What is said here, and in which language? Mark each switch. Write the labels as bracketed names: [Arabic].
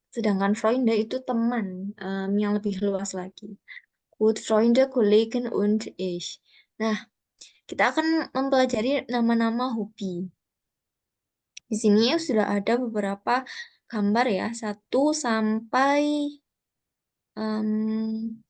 [Indonesian] Sedangkan Freunde itu teman yang lebih luas lagi. [German] Gut, Freunde, Kollegen und ich. [Indonesian] Nah, kita akan mempelajari nama-nama hobi. Di sini sudah ada beberapa gambar ya, 1 sampai 10.